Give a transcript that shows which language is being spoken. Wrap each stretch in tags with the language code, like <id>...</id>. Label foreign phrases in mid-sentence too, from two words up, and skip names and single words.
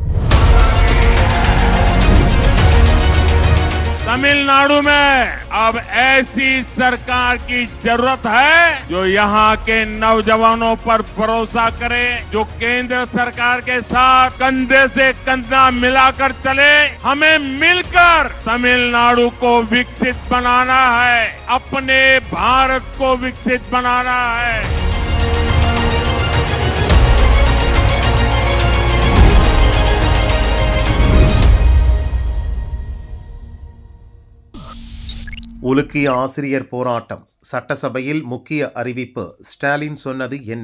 <hi>तमिलनाडु में अब ऐसी सरकार की जरूरत है जो यहाँ के नौजवानों पर भरोसा करे, जो केंद्र सरकार के साथ कंधे से कंधा मिलाकर चले। हमें मिलकर तमिलनाडु को विकसित बनाना है, अपने भारत को विकसित बनाना है।</hi> <ta>உலுக்கிய ஆசிரியர் போராட்டம். சட்டசபையில் முக்கிய அறிவிப்பு. ஸ்டாலின் சொன்னது என்ன?</ta>